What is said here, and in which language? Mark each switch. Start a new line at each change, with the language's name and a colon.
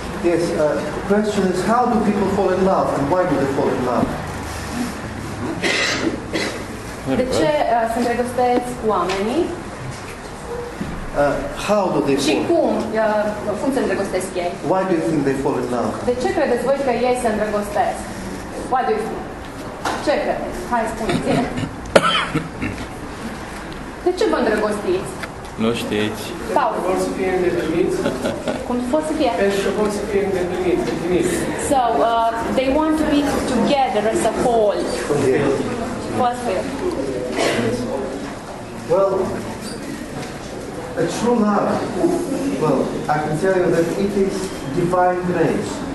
English: Yes, the question is, how do people fall in love and why do they fall in love?
Romanian: De ce se îndrăgostesc oamenii?
English: How do they
Romanian: Și
English: fall?
Romanian: cum se îndrăgostesc ei?
English: Why do you think they fall in love?
Romanian: De ce credeți voi că ei se îndrăgostesc?
English: Why do you think?
Romanian: Ce credeți? Hai, spuneți-ne. De ce vă îndrăgostiți? Nu știți. Sau? Vor să fie îndepliniți. Cum vor să fie? Pentru că vor să fie îndepliniți.
English: So, they want to be together as a whole. What's it? Well, a true love, well, I can tell you that it is divine grace.